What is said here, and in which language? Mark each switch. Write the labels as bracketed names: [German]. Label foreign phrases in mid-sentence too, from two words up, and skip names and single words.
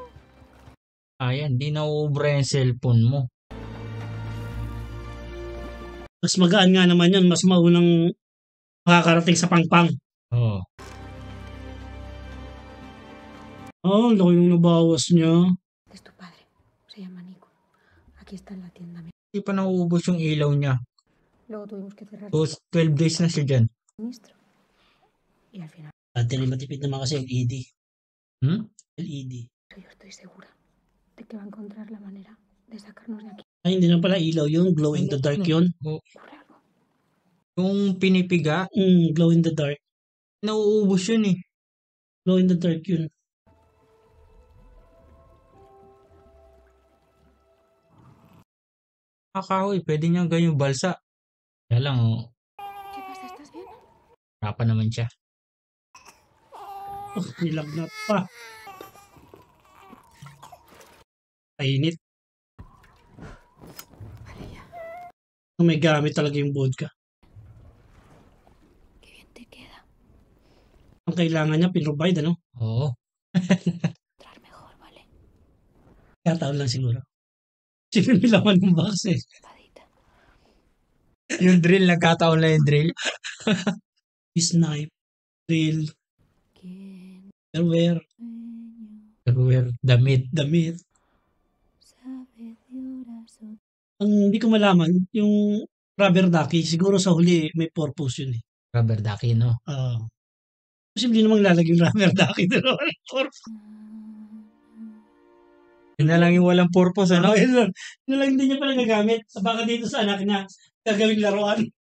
[Filipino] Ayan, di nauubra yung cellphone mo. Mas magaan nga naman yun. Mas maunang makakarating sa pangpang. Oo. Laki nung nabawas niya. [Spanish] Es tu padre. Se llama Nico. Aquí está en la tienda. [Filipino] Hindi pa nauubos yung ilaw niya. [Spanish] Luego tuvimos que cerrar [Filipino] So, 12 days na siya dyan. [Spanish] el suministro. Y al final, [Filipino] Dati rin matipid naman kasi LED. LED. [Spanish] yo estoy segura de que va a encontrar la manera de sacarnos de aquí. [Filipino] Ay, hindi na pala ilaw yun. [English] Glow in the dark [Filipino] yun. [Spanish] Ocurre algo. [Filipino] Yung pinipiga, [English] Glow in the dark. [Filipino] nauubos yun eh. [English] Glow in the dark yun. [Filipino] Kakahoy, pwede niyang ganyang balsa. Kaya lang, [Spanish] ¿Qué pasa? ¿Estás bien? [Filipino] harapan naman siya. Nilagnat pa. Painit. [Spanish] Vale, ya. [Filipino] May gamit talaga yung vodka. [Spanish] Qué bien te queda. [Filipino] Ang kailangan niya, pinrovide, Oo. [Spanish] Entrar mejor, ¿vale? [Filipino] Kataon lang siguro. Sino nilaman ng box eh. Espadita. Yung drill, nagkataon lang yung drill. Snipe. Drill. [Spanish] ¿Quién [Filipino] Underwear. [Spanish] sueño [Filipino] Underwear, damit. Damit. [Spanish] sabe de horas o [Filipino] Ang hindi ko malaman, yung [English] rubber ducky, [Filipino] siguro sa huli may purpose yun eh. [English] Rubber ducky, no? [Filipino] Posible namang lalagay yung [English] rubber ducky [Filipino] doon. Walang purpose. Yun na lang yung walang purpose, ano? Yun lang. Yun lang hindi niya pala gagamit. Baka dito sa anak niya, gagawing laruan.